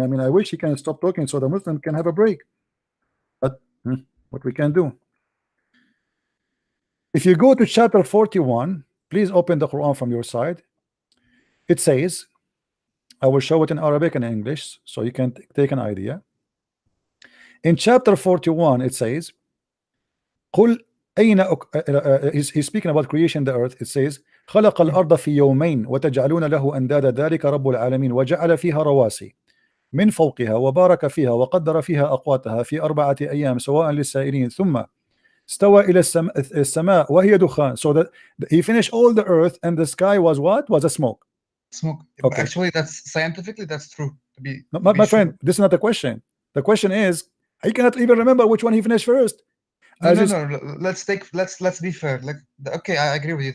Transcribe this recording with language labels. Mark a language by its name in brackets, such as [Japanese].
[English] I mean, I wish He can stop talking so the Muslim can have a break. But what we can do? If you go to chapter 41, please open the Quran from your side. It says, I will show it in Arabic and English so you can take an idea. In chapter 41 it says, [Arabic] قل أين [English] he's speaking about creation the earth. It says [Arabic] خلق الأرض في يومين وتجعلون له أندادا ذلك رب العالمين وجعل فيها رواسي من فوقها وبارك فيها وقدر فيها أقواتها في 4 أيام سواء للسائلين ثم استوى إلى السماء وهي دخان. [English] So that He finished all the earth, and the sky was what? Was a smoke. Okay. Actually, that's scientifically that's true. My friend, this is not the question. The question is, I cannot even remember which one He finished first. No. Let's be fair. Okay, I agree with you.